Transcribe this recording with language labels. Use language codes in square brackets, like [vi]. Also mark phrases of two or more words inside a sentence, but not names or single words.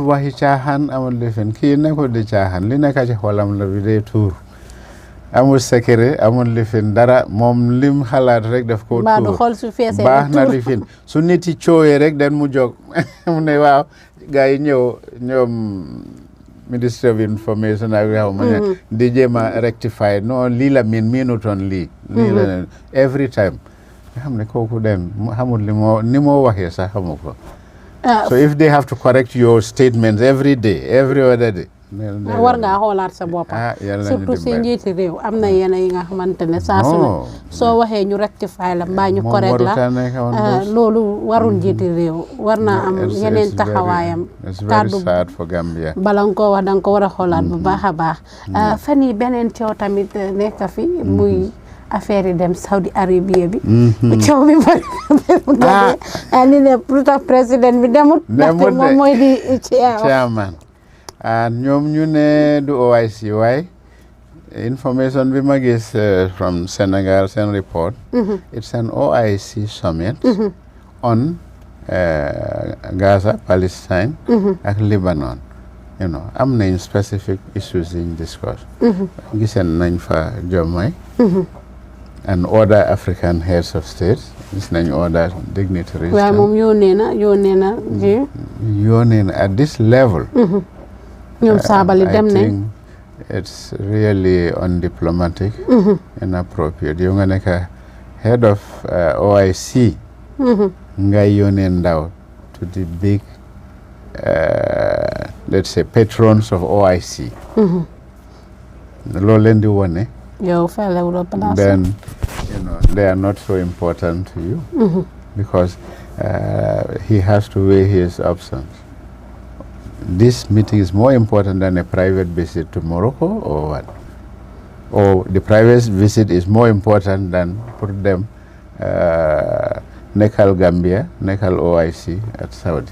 [wo] amul waxi caaxaan amul lifin kii nekkul di caaxaan li nekk ci xolam la bi day tuur amul secret amul lifin dara moom lim xalaat rek daf ko tuur xool su feesee baax na lifin su nit yi coowee rek den mu jóg mu ne waaw gars yi ñoom Ministry of Information ak yow ma ne di jéem a rectify non lii la miinutoon lii la [en] every time [wo] nga xam ne kooku den xamul ni moo waxee sax xamu ko [en] so if they have to correct your statements every day every other day [wo] war ngaa xoolaat sa bopp surtout si njiiti réew am na yenn yi nga xamante ne saa su ne soo waxee ñu rectify la mbaa ñu correct la loolu warul njiiti réew war naa am yeneen taxawaayam kàddu [en] for Gambia [wo] bala nga koo wax da nga ko war a xoolaat bu baax a baax fan yi beneen coow tamit nekk fi muy affaire yi dem Saudi Arabia bi coow bi bari ni ne pour tax président bi demut ndaxte moom mooy di chairman ñoom ñu ne du OIC waaye information bi ma gis from Senegal seen report [en] it's an OIC summit on Gaza Palestine [wo] ak Lebanon am nañ [en] specific issues [wo] yiñ discuss giseen nañ fa Jomai [en] and other African heads of state [wo] gis nañ [en] other dignitaries [wo] waaye moom yónnee na [en] at this level [wo] ñoom saabali dem [en] I think it's really undiplomatic inappropriate [wo] yow nga nekk [en] head of OIC [wo] ngay yónnee ndaw [en] to the big let's say patrons of OIC [wo] loolu leen di wone [en] then they are not so important to you because he has to weigh his options. This meeting is more important than a private visit to Morocco or what? Or the private visit is more important than put them Nekal Gambia, Nekal OIC at Saudi.